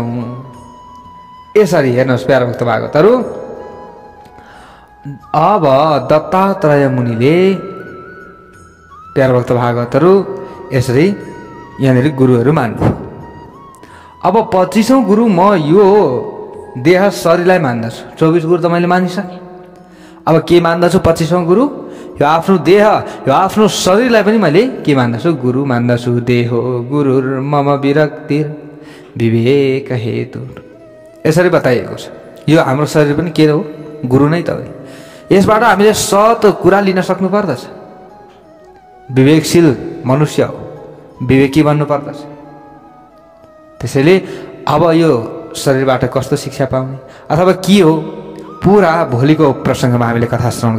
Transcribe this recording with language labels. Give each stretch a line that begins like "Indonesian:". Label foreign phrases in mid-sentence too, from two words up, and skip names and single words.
Nepali: यसरी हेर्नुहोस् प्यारो भक्त भागवतहरू, अब दत्तात्रेय मुनिले प्यारो भक्त भागवतहरू यसरी यहाँनिर गुरुहरू मान्नुभयो। अब 25औं गुरु म यो देह शरीरलाई मान्दछु। 24 गुरु त मैले मानिसकेँ। अब के मान्दछु? 25औं गुरु यो आफ्नो देह, यो आफ्नो शरीरलाई पनि मैले के मान्दछु? गुरु मान्दछु।
Sanskrit: देहो गुरुर मम विरक्तिर विवेक हेतु,
Nepali: यसरी बताइएको छ। यो हाम्रो शरीर पनि के हो? गुरु नै त हो। यसबाट हामीले सत कुरा लिन सक्नु पर्दछ। विवेकशील मनुष्य हो, विवेकी बन्नु पर्दछ। त्यसैले अब यो शरीरबाट कस्तो शिक्षा पाउने अथवा के हो, पुरा भोलिको प्रसङ्गमा हामीले कथा श्रवण गर्नेछौँ।